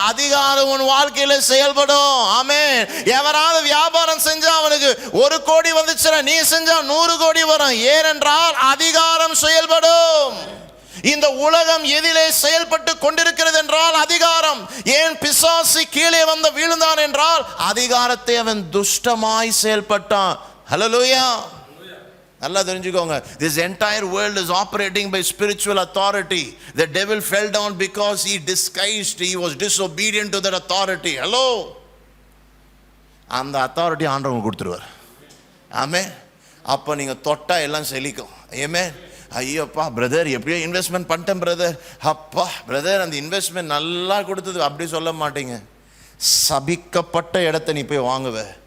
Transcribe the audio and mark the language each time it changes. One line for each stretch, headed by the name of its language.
Tamil: அதிகாரம் உன் வாழ்க்கையில செயல்படும். ஆமென். எவராவது வியாபாரம் செஞ்சா அவனுக்கு 1 கோடி வந்துச்சுன்னா நீ செஞ்சா 100 கோடி வரும். ஏனென்றால் அதிகாரம் செயல்படும். இந்த உலகம் எதிலே செயல்பட்டு கொண்டிருக்கிறது என்றால் அதிகாரம். ஏன் பிசாசு கீழே வந்து விழுந்தான் என்றால் அதிகாரத்தை அவன் துஷ்டமாய் செயல்பட்டான். ஹல்லேலூயா. நல்லா தெரிஞ்சுக்கோங்க,
English: this entire world is operating by spiritual authority. The devil fell down because he was disobedient to that authority. Hello.
Tamil: அந்த அத்தாரிட்டி ஆண்டவங்க கொடுத்துருவார். ஆமென். அப்போ நீங்கள் தொட்டா எல்லாம் செழிக்கும். ஆமென். ஐயோப்பா பிரதர் எப்படியோ இன்வெஸ்ட்மெண்ட் பண்ணிட்டேன் பிரதர், அப்பா பிரதர் அந்த இன்வெஸ்ட்மெண்ட் நல்லா கொடுத்தது, அப்படி சொல்ல மாட்டீங்க. சபிக்கப்பட்ட இடத்த நீ போய் வாங்குவ,